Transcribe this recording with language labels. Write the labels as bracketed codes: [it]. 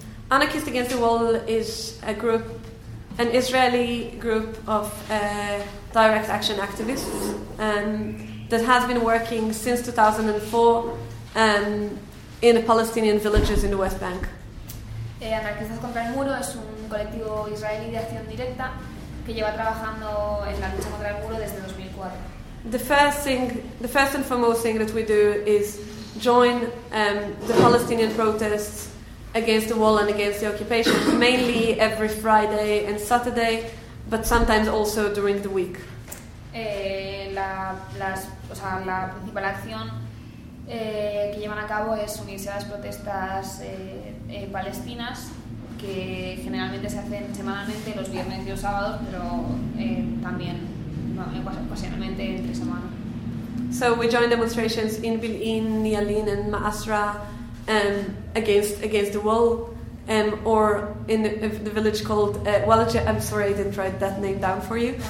[en] Anarchists Against the Wall is a group, an Israeli group of direct action activists that has been working since 2004 in Palestinian villages in the West Bank. [es] Anarquistas contra el muro es un colectivo israelí de acción directa que lleva trabajando en la lucha contra el muro desde 2004. [en] The first and foremost thing that we do is join the Palestinian protests against the wall and against the occupation, mainly every Friday and Saturday, but sometimes also during the week. [es] La principal acción que llevan a cabo es unirse a las protestas palestinas, que generalmente se hacen semanalmente los viernes y los sábados, pero también ocasionalmente entre semana. [en] So we join demonstrations in Berlin, Nialin and Maasra against the wall, or in the village called Walaja. I'm sorry, I didn't write that name down for you.